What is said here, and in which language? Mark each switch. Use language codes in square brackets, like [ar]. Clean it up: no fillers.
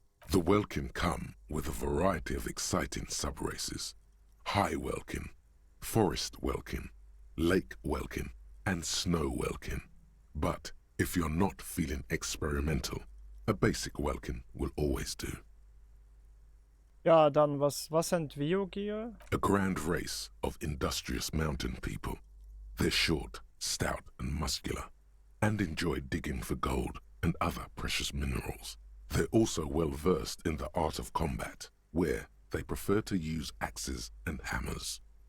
[en] The Welkin come with a variety of exciting sub-races. High Welkin, Forest Welkin, Lake Welkin, and Snow Welkin. But if you're not feeling experimental, a basic Welkin will always do. [de] Ja, dann, was sind Viogier? [en] A grand race of industrious mountain people. They're short, stout, and muscular, and enjoy digging for gold and other precious minerals. They're also well versed in the art of combat, where they prefer to use axes and hammers.